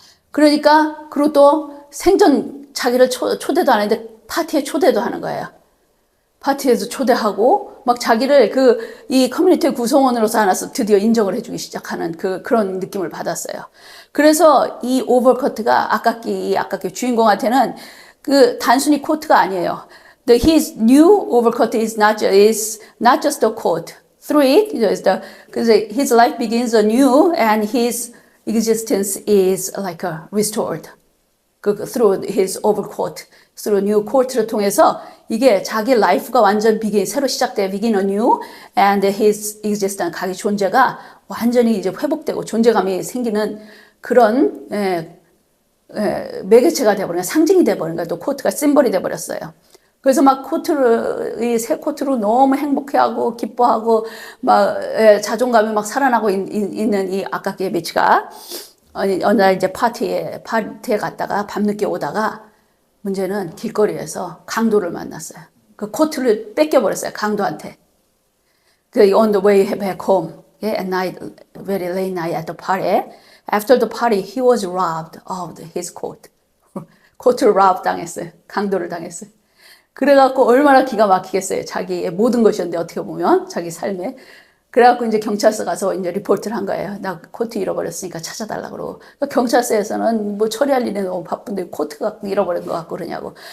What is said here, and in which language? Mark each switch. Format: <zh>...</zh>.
<ko>그러니까 그리고 또 생전 자기를 초대도 안 했는데 파티에 초대도 하는 거예요. 파티에서 초대하고 막 자기를 이 커뮤니티의 구성원으로서 하나서 드디어 인정을 해주기 시작하는 그런 느낌을 받았어요. 그래서 이 오버코트가 아깝게 주인공한테는 단순히 코트가 아니에요.</ko> <en>His new overcoat is not just a coat. Through it, his life begins anew and his existence is like restored. through his overcoat, through new coat</en> <ko>를 통해서 이게 자기 라이프가 완전 새로 시작돼,</ko> <en>begin anew, and his existence,</en> <ko>자기 존재가 완전히 이제 회복되고 존재감이 생기는 그런 매개체가 돼버린 거야, 상징이 돼버린 거야. 또 코트가 심벌이 돼버렸어요. 그래서 막 이 새 코트로 너무 행복해하고 기뻐하고 자존감이 막 살아나고 있는 이 아깝게 매치가 어느 날 이제 파티에 갔다가 밤늦게 오다가 문제는 길거리에서 강도를 만났어요. 그 코트를 뺏겨버렸어요, 강도한테.</ko> <en>on the way back home, at night, very late night at the party. After the party, he was robbed of his coat.</en> <ko>코트를 rob 당했어요. 강도를 당했어요. 그래갖고 얼마나 기가 막히겠어요. 자기의 모든 것이었는데 어떻게 보면 자기 삶에. 그래갖고 이제 경찰서 가서 이제 리포트를 한 거예요. 나 코트 잃어버렸으니까 찾아달라고 그러고. 경찰서에서는 뭐 처리할 일이 너무 바쁜데 코트가 잃어버린 것 같고 그러냐고.</ko>